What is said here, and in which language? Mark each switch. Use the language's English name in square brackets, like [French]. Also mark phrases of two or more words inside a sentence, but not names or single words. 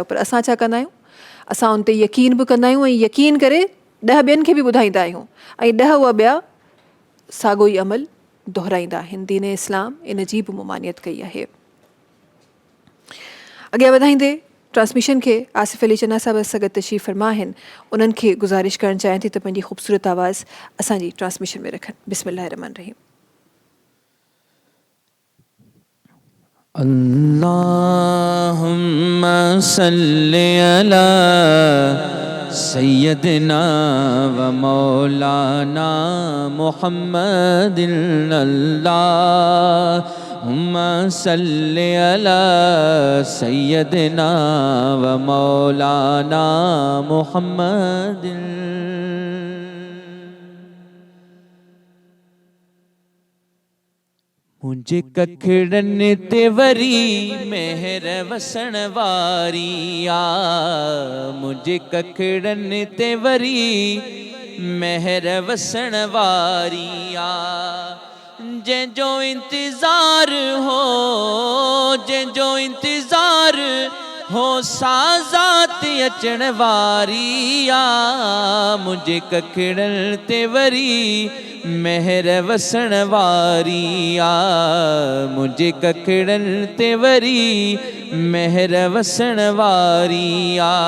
[Sindhi] पर असां छा कंदा आहियूं, असां उन ते यकीन बि कंदा आहियूं ऐं यकीन करे 10 ॿियनि खे बि ॿुधाईंदा आहियूं ऐं 10 उहा ॿिया साॻियो ई अमल दोहिराईंदा आहिनि। दीन इस्लाम इन जी बि ममानियत कई आहे। अॻियां वधाईंदे ट्रांसमिशन खे आसिफ़ अली चन्ना साहिब सां गॾु तशरीफ़ फरमा आहिनि, उन्हनि खे गुज़ारिश करणु चाहियां थी त पंहिंजी ख़ूबसूरत आवाज़ असांजी ट्रांसमिशन में रखनि। [Arabic] بسم الله الرحمن الرحيم. اللهم صل على سيدنا ومولانا محمد اللهم صل على سيدنا ومولانا محمد. [Sindhi] मुझे कखड़न ते वरी मेहर वसण वारी आ, मुझे कखड़न ते वरी मेहर वसण वारी आ, जंहिंजो इंतज़ार हो, जंहिंजो इंतज़ार हो साज़ात अचण वारी आ, मुझे कखड़न ते वरी मेहर वसण वारी आ, मुझे कखड़न ते वरी मेहर वसण वारी आ।